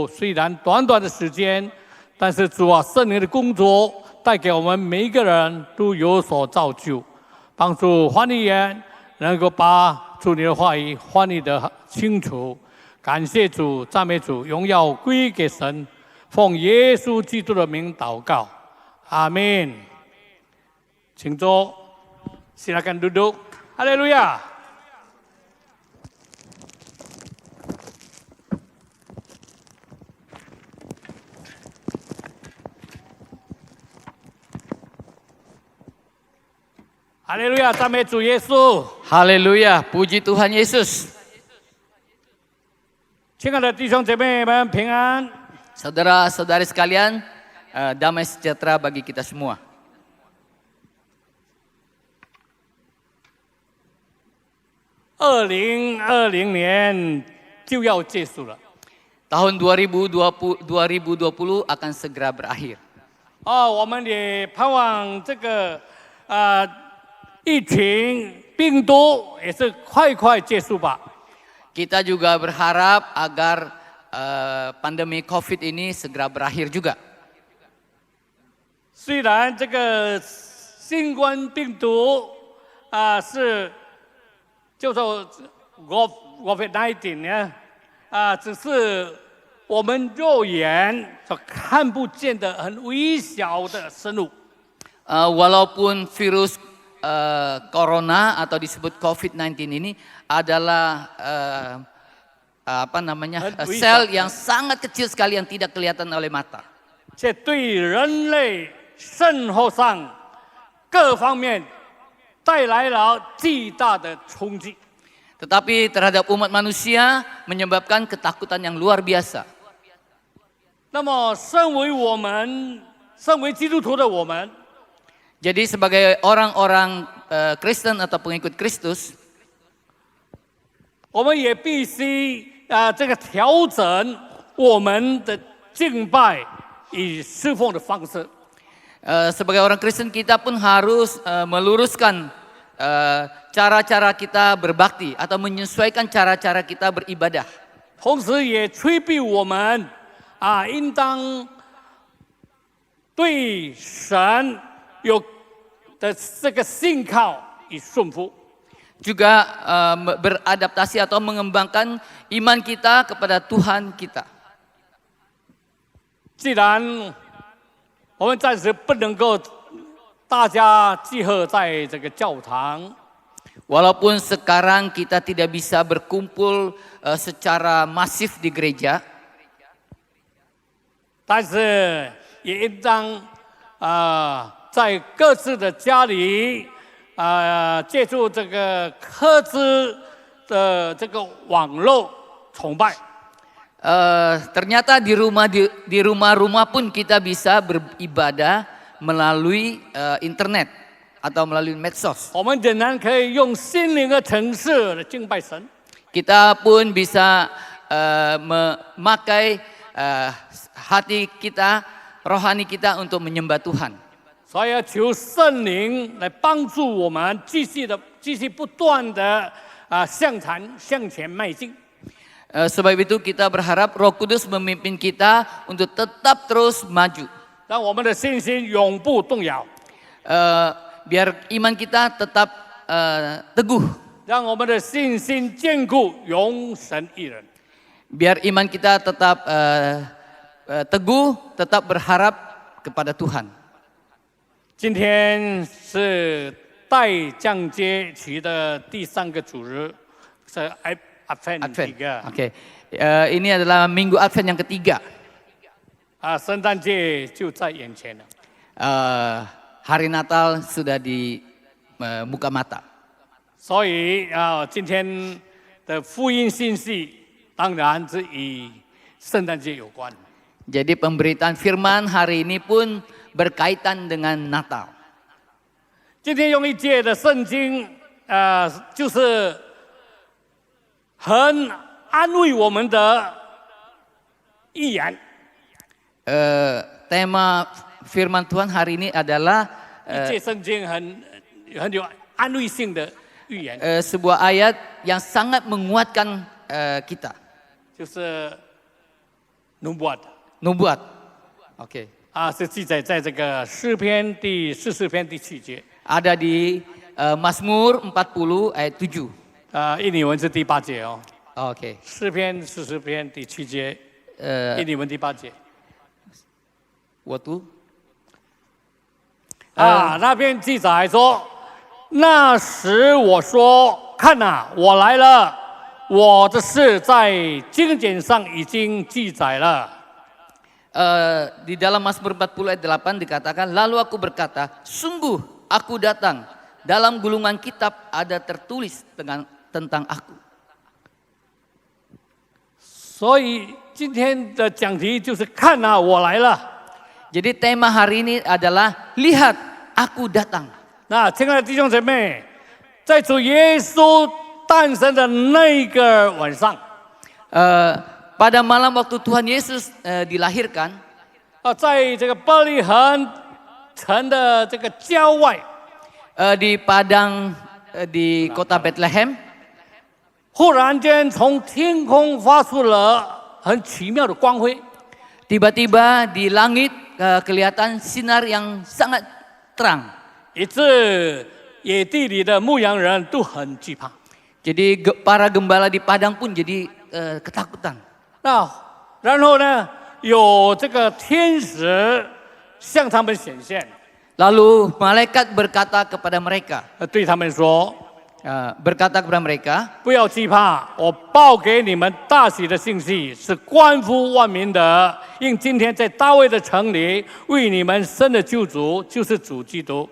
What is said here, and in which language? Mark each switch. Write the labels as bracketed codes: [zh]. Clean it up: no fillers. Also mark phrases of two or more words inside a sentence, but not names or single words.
[zh] 虽然短短的时间，但是主啊，圣灵的工作带给我们每一个人都有所造就，帮助翻译员能够把主你的话语翻译得清楚。感谢主，赞美主，荣耀归给神。奉耶稣基督的名祷告，阿们。请坐， [id] silakan duduk. Haleluya. Haleluya, [zh] 赞美主耶稣。 [id] Haleluya, puji Tuhan Yesus. [zh] 亲爱的弟兄姐妹们，平安。 [id] Saudara-saudari sekalian, damai sejahtera bagi kita semua. [zh] 2020 年就要结束了。 [id] Tahun 2020 akan segera berakhir. [zh] 我们也盼望这个疫情病毒也是快快结束吧。 [id] Kita juga berharap agar pandemi COVID ini segera berakhir juga. [zh] 虽然这个新冠病毒是叫做 COVID-19 呢，只是我们肉眼所看不见的很微小的生物。 [id] Walaupun virus corona atau disebut COVID-19 ini adalah sel yang sangat kecil sekali yang tidak kelihatan oleh mata. [zh] 这对人类生活上各方面带来了巨大的冲击。 [id] Tetapi terhadap umat manusia menyebabkan ketakutan yang luar biasa. [zh] 那么，身为基督徒的我们， [id] Jadi sebagai orang-orang Kristen atau pengikut Kristus, [zh] 我们也必须这个调整我们的敬拜与侍奉的方式。 [id] sebagai orang Kristen kita pun harus meluruskan cara-cara kita berbakti atau menyesuaikan cara-cara kita beribadah. [zh] 同时也催逼我们应当对神有的这个信靠与顺服。 [id] juga beradaptasi atau mengembangkan iman kita kepada Tuhan kita. [zh] 既然我们暂时不能够大家集合在这个教堂， [id] Walaupun sekarang kita tidak bisa berkumpul secara masif di gereja, [zh] 但是也应当在各自的家里借助这个科资的这个网络崇拜。 [id] ternyata di rumah-rumah pun kita bisa beribadah melalui internet atau melalui medsos. [zh] 我们仍然可以用心灵的城市来敬拜神。 [id] Kita pun bisa memakai hati kita, rohani kita untuk menyembah Tuhan. [zh] 所以要求圣灵来帮助我们继续不断的向前迈进。 [id] Sebab itu kita berharap Roh Kudus memimpin kita untuk tetap terus maju. [zh] 让我们的信心永不动摇。 [id] Biar iman kita tetap teguh. [zh] 让我们的信心坚固，永神一人。 [id] Biar iman kita tetap teguh, tetap berharap kepada Tuhan. [zh] 今天是待降阶期的第3个主日，是 Advent 3. [id] Oke. Ini adalah Minggu Advent yang ketiga. [zh] 圣诞节就在眼前了。 [id] Hari Natal sudah di muka mata. [zh] 所以今天的福音信息当然是与圣诞节有关。 [id] Jadi pemberitaan firman hari ini pun berkaitan dengan Natal. [zh] 今天用一节的圣经，就是很安慰我们的预言。 [id] Tema firman Tuhan hari ini adalah [zh] 一节圣经很有安慰性的预言， [id] sebuah ayat yang sangat menguatkan kita. [zh] 就是 nubuat， [id] Nubuat. Oke. [zh] 是记载在这个诗篇第44篇第7节， [id] Ada di Mazmur 40 ayat 7. [zh] 印尼文是第8节哦。 Oke. 诗篇40篇第7节，印尼文第8节。 [id] Waktu [zh] 那边记载说，那时我说，看哪，我来了，我的事在经典上已经记载了。 [id] di dalam Mazmur 40 ayat 8 dikatakan, lalu aku berkata, sungguh aku datang, dalam gulungan kitab ada tertulis tentang aku. [zh] 所以今天的讲题就是看哪，我来了。 [id] Jadi tema hari ini adalah lihat aku datang. [zh] 那亲爱的弟兄姐妹，在主耶稣诞生的那个晚上， [id] Pada malam waktu Tuhan Yesus dilahirkan, [zh] 在这个伯利恒城的这个郊外， [id] di padang di kota Bethlehem, [zh] 忽然间从天空发出了很奇妙的光辉。 [id] tiba-tiba di langit kelihatan sinar yang sangat terang. [zh] 以致野地里的牧羊人都很惧怕。 [id] Jadi para gembala di padang pun jadi ketakutan. [zh] 然后呢，有这个天使向他们显现， [id] Lalu malaikat berkata kepada mereka, [zh] 对他们说 [id] berkata kepada mereka, [zh] 不要惧怕，我报给你们大喜的信息是关乎万民的，因今天在大卫的城里为你们生的救主就是主基督。